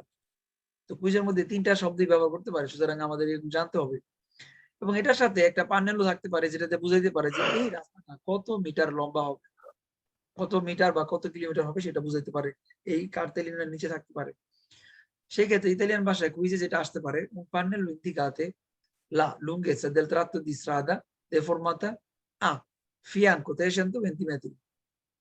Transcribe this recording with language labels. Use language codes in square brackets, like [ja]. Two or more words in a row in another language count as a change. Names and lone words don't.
[bn] তো কুইজের মধ্যে তিনটা শব্দই ব্যবহার করতে পারে, সুতরাং আমাদের এরকম জানতে হবে। এবং এটার সাথে একটা পান্নেলও থাকতে পারে, যেটাতে বুঝাইতে পারে যে এই রাস্তাটা কত মিটার লম্বা হবে, কত মিটার বা কত কিলোমিটার হবে সেটা বুঝাইতে পারে, এই কার্তেলিনের নিচে থাকতে পারে। সেই ক্ষেত্রে ইতালিয়ান ভাষায় কুইজে যেটা আসতে পারে, [it] un pannello indicate la lunghezza del tratto di strada deformata a fianco 320 metri.